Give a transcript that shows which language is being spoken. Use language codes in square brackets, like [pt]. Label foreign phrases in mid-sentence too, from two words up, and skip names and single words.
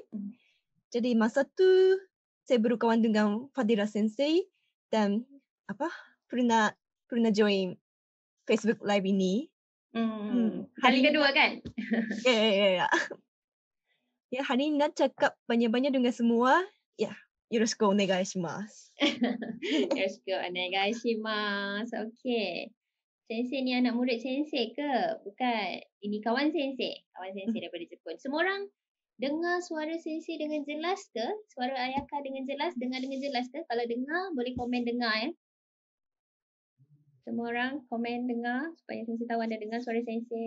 [ms] Jadi masa tu saya berkawan dengan Fadila Sensei dan pernah join Facebook Live ini. Hari Hari kedua kan? Ya. Ya, hari ini nak cakap banyak-banyak dengan semua. Ya, [ja] よろしくお願いします. よろしくお願いします. [ms] Okay. Sensei ni anak murid sensei ke? Bukan. Ini kawan sensei. Kawan sensei daripada Jepun. Semua orang dengar suara sensei dengan jelas ke? Suara Ayaka dengan jelas? Dengar dengan jelas ke? Kalau dengar, boleh komen dengar ya. Semua orang komen dengar supaya sensei tahu anda dengar suara sensei.